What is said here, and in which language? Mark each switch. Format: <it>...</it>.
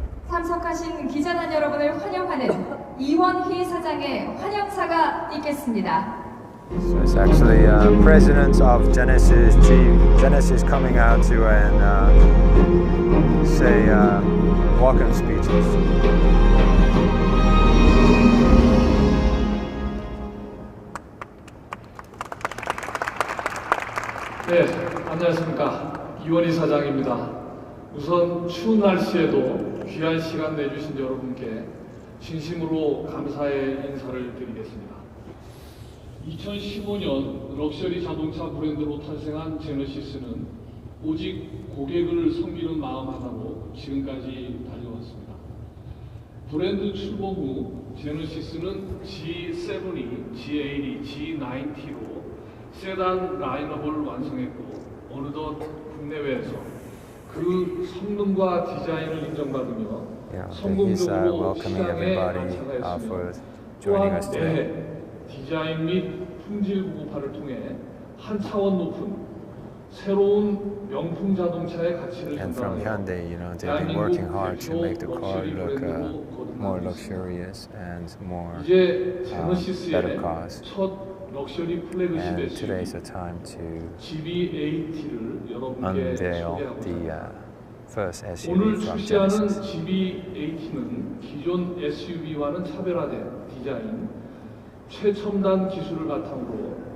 <ko>참석하신 기자단 여러분을 환영하는 이원희 사장의 환영사가 있겠습니다.</ko> <en>So it's actually presidents of Genesis coming out to and say welcome speeches.</en> <ko>네, 안녕하십니까. 이원희 사장입니다. 우선 추운 날씨에도 귀한 시간 내주신 여러분께 진심으로 감사의 인사를 드리겠습니다. 2015년 럭셔리 자동차 브랜드로 탄생한 제너시스는 오직 고객을 섬기는 마음 하나로 지금까지 달려왔습니다. 브랜드 출범 후 제너시스는 G70, G80, G90로 세단 라인업을 완성했고 어느덧 국내외에서 그 성능과 디자인을 인정받으며 성공적으로</ko> <en>welcoming everybody for joining us today.</en> <ko>디자인 및 품질 고급화를 통해 한 차원 높은 새로운 명품 자동차의 가치를</ko> <en>And from Hyundai, you know, they've been working hard to make the car look more luxurious and more better cars. And today is the time to unveil the first SUV from Genesis.</en> <ko>GV80는 기존 SUV와는 차별화된 디자인, 최첨단 기술을 바탕으로</ko>